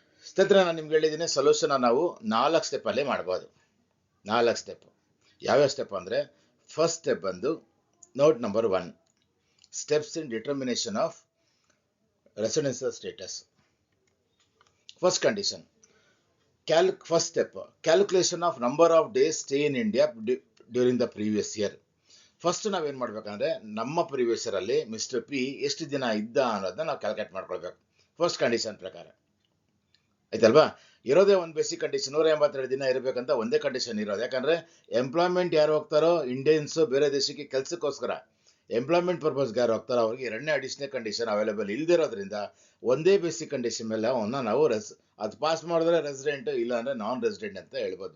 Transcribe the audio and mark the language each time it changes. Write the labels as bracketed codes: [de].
[kn] ಸ್ನೇಹಿತರೆ, ನಾನು ನಿಮ್ಗೆ ಹೇಳಿದ್ದೀನಿ ಸೊಲ್ಯೂಷನ್ ನಾವು 4 ಸ್ಟೆಪ್ಪಲ್ಲಿ ಮಾಡ್ಬೋದು. 4 ಸ್ಟೆಪ್. ಯಾವ್ಯಾವ ಸ್ಟೆಪ್ ಅಂದರೆ, ಫಸ್ಟ್ ಸ್ಟೆಪ್ ಬಂದು note number 1, [en] steps in determination of residential status. First condition, first step, calculation of number of days stay in India during the previous year. [kn] First ನಾವೇನು ಮಾಡ್ಬೇಕಂದ್ರೆ, ನಮ್ಮ ಪ್ರೀವಿಯಸ್ ಇಯರ್ ಅಲ್ಲಿ mister P ಎಷ್ಟು ದಿನ ಇದ್ದ ಅನ್ನೋದನ್ನ ನಾವು ಕ್ಯಾಲ್ಕುಲೇಟ್ ಮಾಡ್ಕೊಳ್ಬೇಕು ಫಸ್ಟ್ ಕಂಡೀಷನ್ ಪ್ರಕಾರ. ಆಯ್ತಲ್ವಾ? ಇರೋದೇ ಒಂದು ಬೇಸಿಕ್ ಕಂಡೀಷನ್, 182 ದಿನ ಇರಬೇಕಂತ ಒಂದೇ ಕಂಡೀಷನ್ ಇರೋದು. ಯಾಕಂದ್ರೆ ಎಂಪ್ಲಾಯ್ಮೆಂಟ್ ಯಾರು ಹೋಗ್ತಾರೋ ಇಂಡಿಯನ್ಸ್ ಬೇರೆ ದೇಶಕ್ಕೆ ಕೆಲಸಕ್ಕೋಸ್ಕರ ಎಂಪ್ಲಾಯ್ಮೆಂಟ್ ಪರ್ಪಸ್ಗೆ ಯಾರು ಹೋಗ್ತಾರೋ ಅವ್ರಿಗೆ ಎರಡನೇ ಅಡಿಷನಲ್ ಕಂಡೀಷನ್ ಅವೈಲೇಬಲ್ ಇಲ್ದಿರೋದ್ರಿಂದ ಒಂದೇ ಬೇಸಿಕ್ ಕಂಡೀಷನ್ ಮೇಲೆ ಅವನ್ನ ನಾವು ಅದು ಪಾಸ್ ಮಾಡಿದ್ರೆ ರೆಸಿಡೆಂಟ್, ಇಲ್ಲ ಅಂದ್ರೆ ನಾನ್ ರೆಸಿಡೆಂಟ್ ಅಂತ ಹೇಳ್ಬೋದು.